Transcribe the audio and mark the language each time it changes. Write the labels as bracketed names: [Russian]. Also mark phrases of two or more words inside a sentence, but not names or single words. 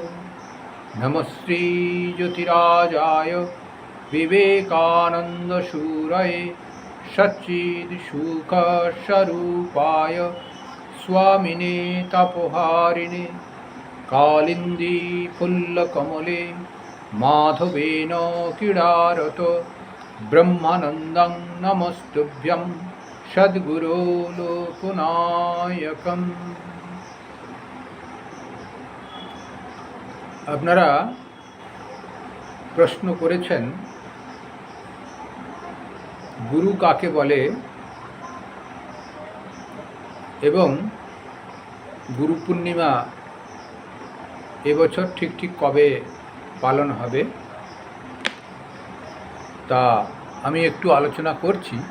[Sanskrit] नमस्ते ज्योतिराजाय विवेकानन्दसूरये सच्चिदसुखस्वरूपाय स्वामिने तपोहारिणे कालिन्दी फुल्लकमले माधवेन क्रीडारतो ब्रह्मानन्दं नमस्तुभ्यं सद्गुरो लोकनायकम्। [Bangla] আপনারা প্রশ্ন করেছেন গুরু কাকে বলে এবং গুরু পূর্ণিমা এবছর ঠিক কবে পালন হবে তা আমি একটু আলোচনা করছি।